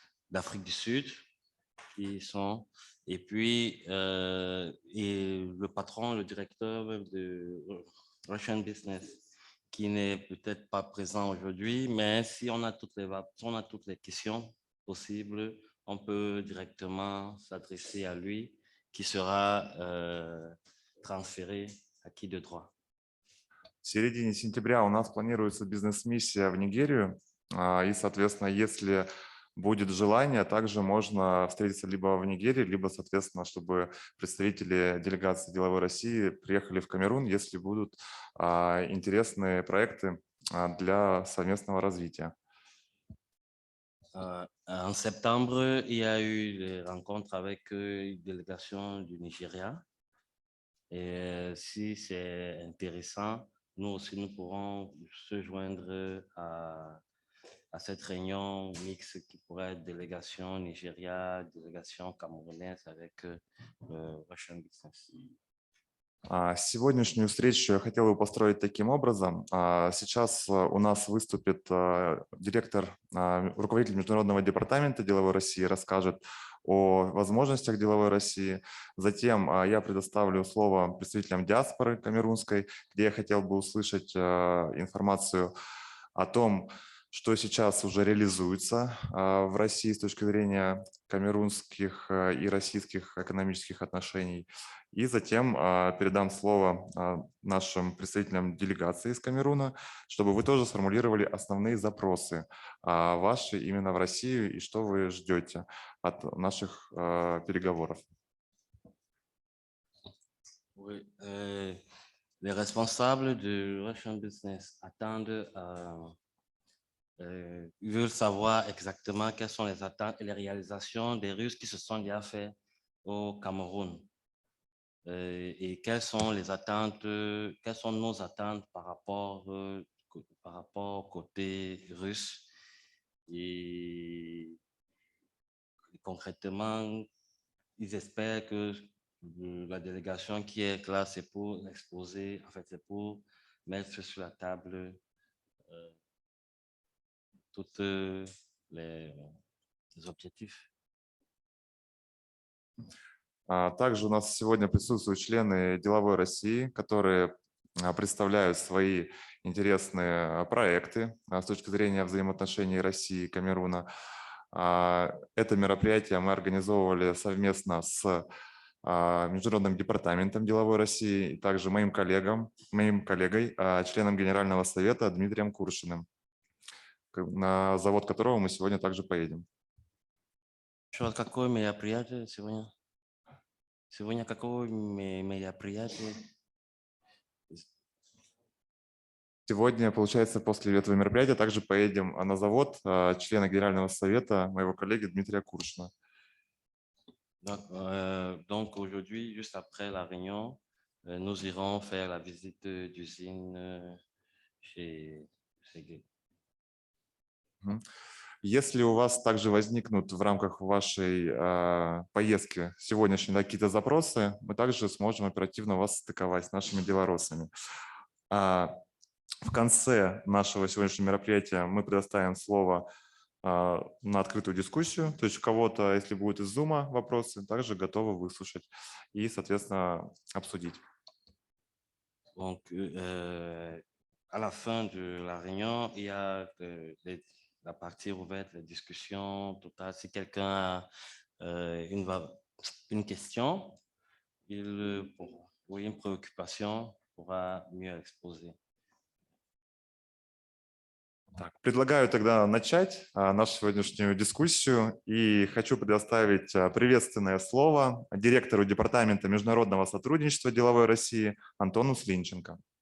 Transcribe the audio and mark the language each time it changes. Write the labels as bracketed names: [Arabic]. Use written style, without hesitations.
[French] d'Afrique du Sud qui sont, et puis et le patron, le directeur de Russian Business qui n'est peut-être pas présent aujourd'hui, mais si on a toutes les questions possibles, on peut directement s'adresser à lui qui sera transféré à qui de droit. [Russian] В середине сентября у нас планируется бизнес-миссия в Нигерию, и, соответственно, если будет желание, также можно встретиться либо в Нигерии, либо, соответственно, чтобы представители делегации Деловой России приехали в Камерун, если будут интересные проекты для совместного развития. [French] En septembre, il y a eu des rencontres avec une délégation du Nigeria. Et si c'est intéressant, nous aussi, nous pourrons se joindre à cette réunion mixte qui pourrait être délégation Nigeria, délégation camerounaise avec Russian Business. [Russian] Сегодняшнюю встречу я хотел бы построить таким образом. Сейчас у нас выступит руководитель Международного департамента Деловой России, расскажет о возможностях Деловой России. Затем я предоставлю слово представителям диаспоры камерунской, где я хотел бы услышать информацию о том, что сейчас уже реализуется в России с точки зрения камерунских и российских экономических отношений. И затем передам слово нашим представителям делегации из Камеруна, чтобы вы тоже сформулировали основные запросы ваши именно в Россию и что вы ждете от наших переговоров. [French] Oui, les responsables de Russian Business attendent, ils veulent savoir exactement quelles sont les attentes et les réalisations des Russes qui se sont déjà fait au Cameroun. Et quelles sont nos attentes par rapport au côté russe. Et concrètement, ils espèrent que la délégation qui est là, c'est pour exposer, en fait, c'est pour mettre sur la table tous les objectifs. [Russian] Также у нас сегодня присутствуют члены Деловой России, которые представляют свои интересные проекты с точки зрения взаимоотношений России и Камеруна. Это мероприятие мы организовывали совместно с Международным департаментом Деловой России, и также моим коллегой, членом Генерального совета Дмитрием Куршиным, на завод которого мы сегодня также поедем. Что, какое мероприятие сегодня? Сегодня какое мероприятие? Сегодня, получается, после этого мероприятия также поедем на завод члена Генерального совета моего коллеги Дмитрия Куршина. [French] Donc aujourd'hui, juste après la réunion, nous irons faire la visite d'usine chez Сеги. [Russian] Если у вас также возникнут в рамках вашей поездки сегодняшней какие-то запросы, мы также сможем оперативно вас стыковать с нашими белорусами. В конце нашего сегодняшнего мероприятия мы предоставим слово на открытую дискуссию, то есть у кого-то, если будет из Zoom вопросы, также готовы выслушать и, соответственно, обсудить. [French] Donc, à la fin de la réunion, il y a la partie ouverte, la discussion totale. Si quelqu'un a une question, ou une préoccupation, pourra mieux exposer. [Russian] Так, предлагаю тогда начать нашу сегодняшнюю дискуссию и хочу предоставить приветственное слово директору Департамента международного сотрудничества Деловой России Антону Слинченко.